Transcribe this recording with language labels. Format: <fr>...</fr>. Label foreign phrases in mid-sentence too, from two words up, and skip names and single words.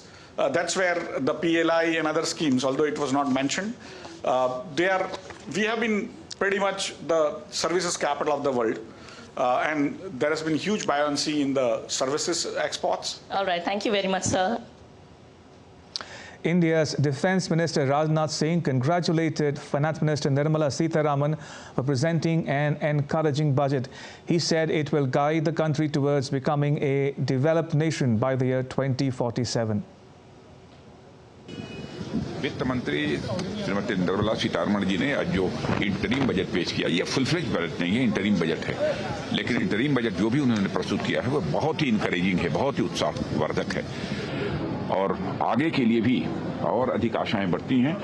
<en>That's where the PLI and other schemes, although it was not mentioned, we have been pretty much the services capital of the world. And there has been huge buoyancy in the services exports. All right, thank you very much, sir. India's Defence Minister Rajnath Singh congratulated Finance Minister Nirmala Sitharaman for presenting an encouraging budget. He said it will guide the country towards becoming a developed nation by the year 2047.</en> <hi>वित्त मंत्री श्रीमती निर्मला सीतारमण जी ने आज जो</hi> <en>interim budget</en> <hi>पेश किया, ये</hi> <en>full fledge budget</en> <hi>नहीं है,</hi> <en>interim budget</en> <hi>है। लेकिन</hi> <en>interim budget</en> <hi>जो भी उन्होंने प्रस्तुत किया है वो बहुत ही इनकरेजिंग है, बहुत ही उत्साहवर्धक है और आगे के लिए भी और अधिक आशाएं बढ़ती हैं।</hi>